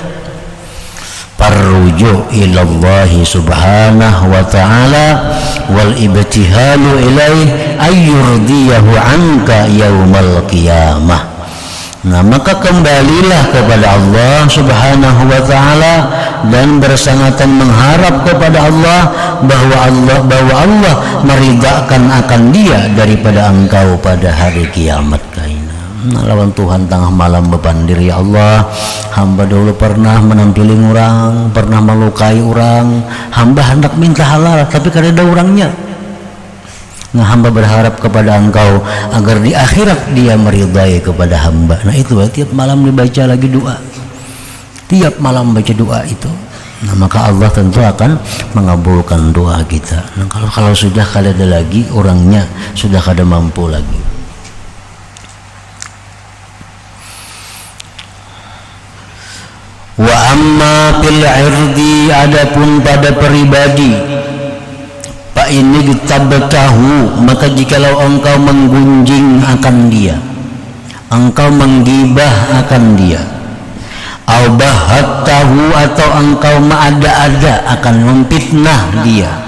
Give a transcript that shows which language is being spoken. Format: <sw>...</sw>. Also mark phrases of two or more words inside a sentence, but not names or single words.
<ar>فالرجوع إلى الله سبحانه وتعالى والابتهال إليه أن يرضيه عنك يوم القيامة.</ar> <id>Nah, maka kembalilah kepada Allah</id> <ar>سبحانه وتعالى</ar> <id>dan bersangatan mengharap kepada Allah bahwa Allah meridhakan akan dia daripada engkau pada hari kiamat kaina. Nah, lawan Tuhan tengah malam bepandir, ya Allah, hamba dulu pernah menampilin orang, pernah melukai orang, hamba hendak minta halal tapi kada ada orangnya. Nah, hamba berharap kepada engkau agar di akhirat dia meridai kepada hamba. Nah, itu tiap malam dibaca lagi doa, tiap malam baca doa itu. Nah, maka Allah tentu akan mengabulkan doa kita. Nah, kalau sudah kada ada lagi orangnya, sudah kada mampu lagi.</id> <ar>وأما في العرض,</ar> <id>adapun pada pribadi,</id> <ar>فإن اغتبته,</ar> <id>maka jikalau engkau menggunjing akan dia, engkau menggibah akan dia,</id> <ar>أو بهته,</ar> <id>atau engkau mengada-ada akan memfitnah dia,</id>